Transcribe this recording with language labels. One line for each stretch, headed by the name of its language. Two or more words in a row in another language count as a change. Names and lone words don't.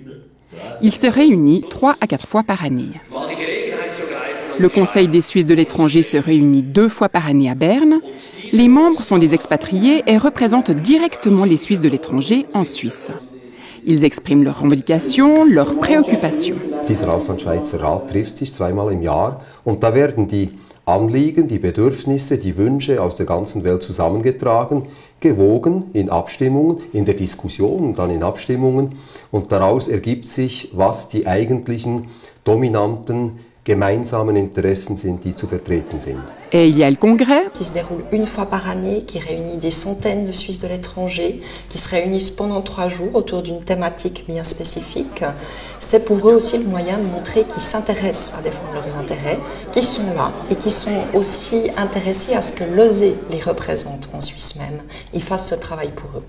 French: Il se réunit 3 à 4 fois par année. Le Conseil des Suisses de l'étranger se réunit 2 fois par année à Berne. Les membres sont des expatriés et représentent directement les Suisses de l'étranger en Suisse. Ils expriment leurs revendications, leurs préoccupations.
German: Dieser Auslandschweizer Rat trifft sich zweimal im Jahr und da werden die Anliegen, die Bedürfnisse, die Wünsche aus der ganzen Welt zusammengetragen, gewogen in Abstimmungen, in der Diskussion und dann in Abstimmungen und daraus ergibt sich, was die eigentlichen dominanten gemeinsamen Interessen sind, die zu vertreten sind.
French: Et il y a le congrès qui se déroule une fois par année, qui réunit des centaines de Suisses de l'étranger, qui se réunissent pendant 3 jours autour d'une thématique bien spécifique. C'est pour eux aussi le moyen de montrer qu'ils s'intéressent à défendre leurs intérêts, qu'ils sont là et qu'ils sont aussi intéressés à ce que l'OSE les représente en Suisse même et fasse ce travail pour eux.